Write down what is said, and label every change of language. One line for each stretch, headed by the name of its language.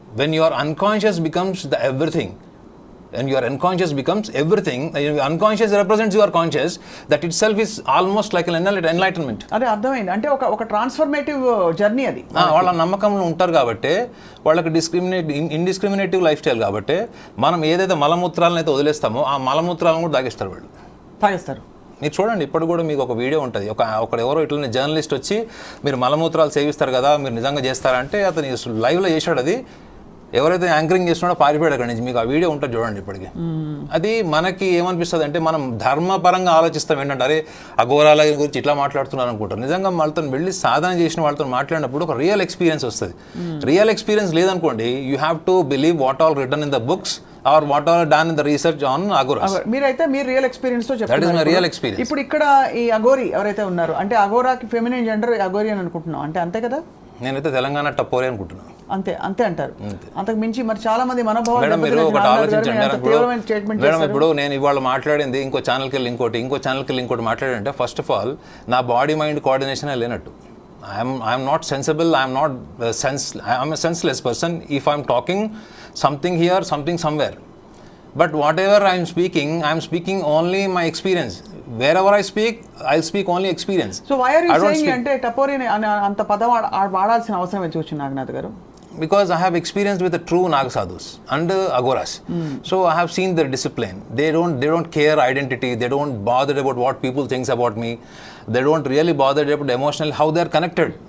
English: When your unconscious becomes the everything, and your unconscious becomes everything, unconscious represents your conscious, that itself is almost like an enlightenment.
Telugu: అదే అర్థమైంది. అంటే ఒక transformative journey అది. వాళ్ళ నమ్మకంలో ఉంటారు కాబట్టి వాళ్ళకి ఇండిస్క్రిమినేటివ్ లైఫ్ స్టైల్ కాబట్టి మనం ఏదైతే మలమూత్రాలను అయితే వదిలేస్తామో ఆ మలమూత్రాలను కూడా తాగేస్తారు. మీరు చూడండి, ఇప్పుడు కూడా మీకు ఒక వీడియో ఉంటుంది, ఒక ఎవరో ఇట్లనే జర్నలిస్ట్ వచ్చి మీరు మలమూత్రాలు సేవిస్తారు కదా, మీరు నిజంగా చేస్తారంటే అతను లైవ్లో చేశాడు. అది ఎవరైతే యాంకరింగ్ చేస్తున్నాడో పారిపోయాడు అక్కడి నుంచి. మీకు ఆ వీడియో ఉంటుంది చూడండి ఇప్పటికి. అది మనకి ఏమనిపిస్తుంది అంటే, మనం ధర్మపరంగా ఆలోచిస్తాం ఏంటంటే, అరే అఘోరాల గురించి ఇట్లా మాట్లాడుతున్నారు అనుకుంటారు. నిజంగా వాళ్ళతో వెళ్ళి సాధన చేసిన వాళ్ళతో మాట్లాడినప్పుడు ఒక రియల్ ఎక్స్పీరియన్స్ వస్తుంది.
English: Real experience లేదనుకోండి, you have to believe what all written in the books or what all done in the research on Aghoras.
Telugu: మీరైతే మీరు రియల్ ఎక్స్పీరియన్స్ తో
English: That is my real experience.
Telugu: ఇప్పుడు ఇక్కడ ఈ అఘోరి ఎవరైతే ఉన్నారో, అంటే అఘోరాకి ఫెమినిన్ జెండర్ అఘోరి అని అనుకుంటున్నాం, అంటే అంతే కదా? నేనైతే తెలంగాణ టపోరి అనుకుంటున్నాను. అంతే అంటారు. అంతకు మించి మరి చాలా మంది మనోభావాలు మేడం మీరు ఒకటి ఆలోచించండి. మేడం ఇప్పుడు నేను ఇవాళ మాట్లాడింది ఇంకో ఛానల్కి వెళ్ళి ఇంకోటి మాట్లాడంటే, ఫస్ట్ ఆఫ్ ఆల్ నా బాడీ మైండ్ కోఆర్డినేషన్ లేనట్టు.
English: I'm not sensible, I'm a senseless person if I'm talking something here, something somewhere. But whatever I'm speaking only my experience. Wherever I speak, I'll speak only experience.
Telugu: So why are you saying అంటే టపోరి అంత పదం వాడాల్సిన అవసరం ఏంటి వచ్చి నాగనాథ్ గారు?
English: Because I have experienced with the true Nagasadhus and Aghoras. So I have seen their discipline. They don't care identity. They don't bother about what people thinks about me. They don't really bother about emotional, how they are connected.